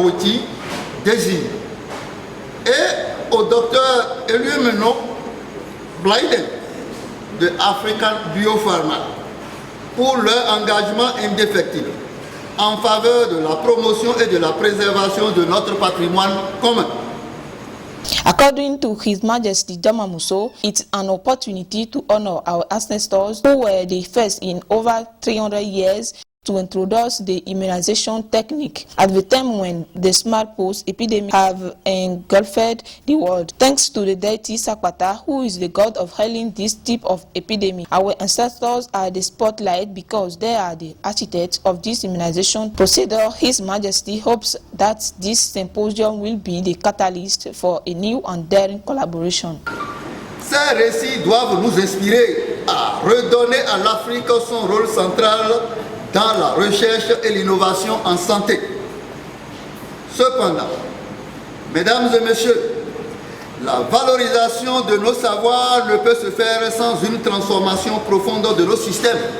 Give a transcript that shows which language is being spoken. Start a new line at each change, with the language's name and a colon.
French: Dorothy Desiré, et au docteur Eluemono Bloden de African Biopharma pour leur engagement indéfectible en faveur de la promotion et de la préservation de notre patrimoine commun.
English: According to His Majesty Choma Muso, it's an opportunity to honor our ancestors who were the first in over 300 years to introduce the immunization technique at the time when the smallpox epidemic have engulfed the world. Thanks to the deity Sakwata, who is the god of healing this type of epidemic, our ancestors are the spotlight because they are the architects of this immunization procedure. His Majesty hopes that this symposium will be the catalyst for a new and daring collaboration.
French: Ces récits doivent nous inspirer à redonner à l'Afrique son rôle central dans la recherche et l'innovation en santé. Cependant, mesdames et messieurs, la valorisation de nos savoirs ne peut se faire sans une transformation profonde de nos systèmes.